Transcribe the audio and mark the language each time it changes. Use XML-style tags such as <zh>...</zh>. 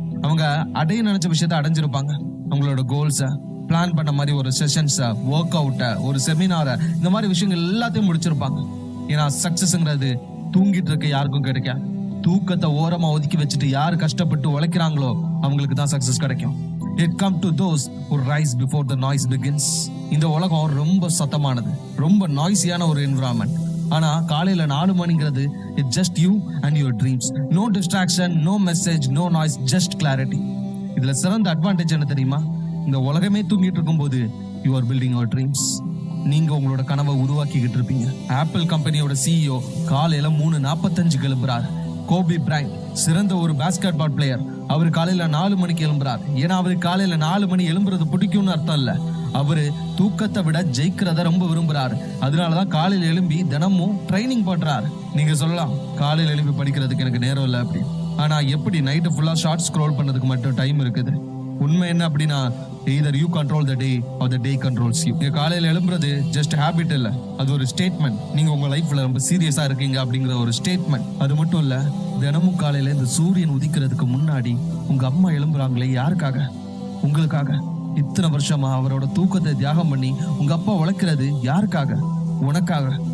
<ta>அவங்க அடைய நினைச்ச விஷயத்த அடைஞ்சிருப்பாங்க. அவங்களோட கோல்ஸ பிளான் பண்ண மாதிரி ஒரு செஷன்ஸ, ஒர்க் அவுட்ட, ஒரு செமினார, இந்த மாதிரி விஷயங்கள் எல்லாத்தையும் முடிச்சிருப்பாங்க. ஏன்னா சக்சஸ்ங்கிறது தூங்கிட்டு இருக்க யாருக்கும் கிடைக்கும். தூக்கத்தை ஓரமா ஒதுக்கி வச்சுட்டு யாரு கஷ்டப்பட்டு உழைக்கிறாங்களோ அவங்களுக்கு தான் சக்சஸ் கிடைக்கும்.</ta> <en>It come to those who rise before the noise begins.</en> <ta>இந்த உலகம் ரொம்ப சத்தமானது, ரொம்ப நாய்ஸியான ஒரு என்விரான்மெண்ட். ஆனா காலையில 4 மணிங்கிறது</ta> <en>it's just you and your dreams. No distraction, no message, no noise, just clarity.</en> <ta>இதுல சிறந்த அட்வான்டேஜ் என்ன தெரியுமா? இந்த உலகமே தூங்கிட்டு இருக்கும்போது</ta> <en>you are building your dreams.</en> <ta>நீங்க உங்களோட கனவை உருவாக்கிக்கிட்டு இருப்பீங்க. ஆப்பிள் கம்பெனியோட சிஇஓ காலையில 3:45 எழும்புறாரு. கோபி பிரையன்ட் சிறந்த ஒரு பாஸ்கெட் பால் பிளேயர். அவரு காலையில 4 மணிக்கு எழும்புறாரு. ஏன்னா அவரு காலையில 4 மணி எழும்புறது பிடிக்கும்னு அர்த்தம் இல்ல, அவரு தூக்கத்தை விட ஜெயிக்கிறத ரொம்ப விரும்புறாரு. அதனாலதான் காலையில எழும்பி தினமும் ட்ரைனிங் பண்றாரு. நீங்க சொல்லலாம், காலையில எழும்பி படிக்கிறதுக்கு எனக்கு நேரம் இல்லை அப்படி. ஆனா எப்படி நைட்டு ஃபுல்லா ஷார்ட் ஸ்க்ரோல் பண்ணதுக்கு மட்டும் டைம் இருக்குது? உண்மை என்ன அப்படின்னா,</ta> <en>either you control the day or the day controls you.</en> <ta>நீங்க காலையில எழும்புறது ஜஸ்ட் ஹாபிட் இல்ல, அது ஒரு ஸ்டேட்மெண்ட். நீங்க உங்க லைஃப்ல ரொம்ப சீரியஸா இருக்கீங்க அப்படிங்கிற ஒரு ஸ்டேட்மெண்ட். அது மட்டும் இல்ல, தினமும் காலையில இந்த சூரியன் உதிக்கிறதுக்கு முன்னாடி உங்க அம்மா எழும்புறாங்களே, யாருக்காக? உங்களுக்காக. இத்தனை வருஷமா அவரோட தூக்கத்தை தியாகம் பண்ணி உங்க அப்பா உழைக்கிறது யாருக்காக? உனக்காக.</ta>